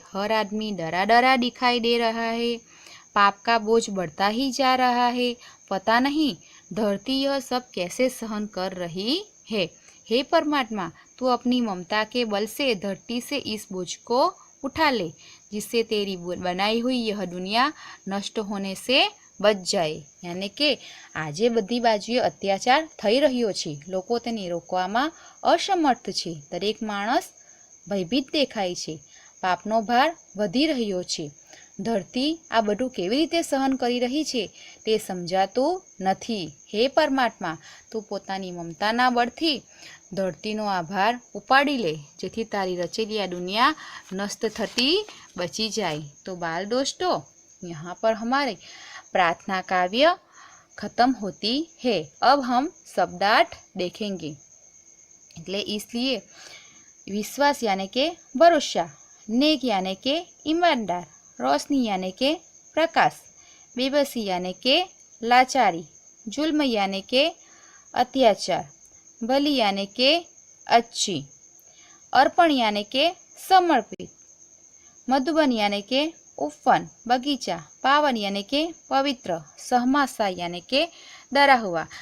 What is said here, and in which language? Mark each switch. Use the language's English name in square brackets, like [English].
[Hindi] हर आदमी डरा डरा दिखाई दे रहा है। पाप का बोझ बढ़ता ही जा रहा है। पता नहीं धरती यह सब कैसे सहन कर रही है। हे परमात्मा, तू अपनी ममता के बल से धरती से इस बोझ को उठा ले, जिससे तेरी बनाई हुई यह दुनिया नष्ट होने से बच જાય। [Gujarati] યાને કે આજે બધી બાજુએ અત્યાચાર થઈ રહ્યો છે, લોકો તેને રોકવામાં અસમર્થ છે। દરેક માણસ ભયભીત દેખાય છે। પાપનો ભાર વધી રહ્યો છે। ધરતી આ બધું કેવી રીતે સહન કરી રહી છે તે સમજાતું નથી। હે પરમાત્મા, તું પોતાની મમતાના બળથી ધરતીનો આ ભાર ઉપાડી લે, જેથી તારી રચેલી આ [Hindi] दुनिया नष्ट थती बची जाए। तो बाल दोस्तों, यहाँ पर हमारे प्रार्थना काव्य खत्म होती है। अब हम शब्दार्थ देखेंगे। એટલે इसलिए विश्वास यानी के भरोसा, नेक यानी के ईमानदार, रोशनी यानी के प्रकाश, बेबसी यानी के लाचारी, जुल्म यानी के अत्याचार, बलि यानी के अच्छी, अर्पण यानी के समर्पित, मधुबन यानी के उपवन बगीचा, पावन यानी के पवित्र, सहमासा यानी के डरा हुआ।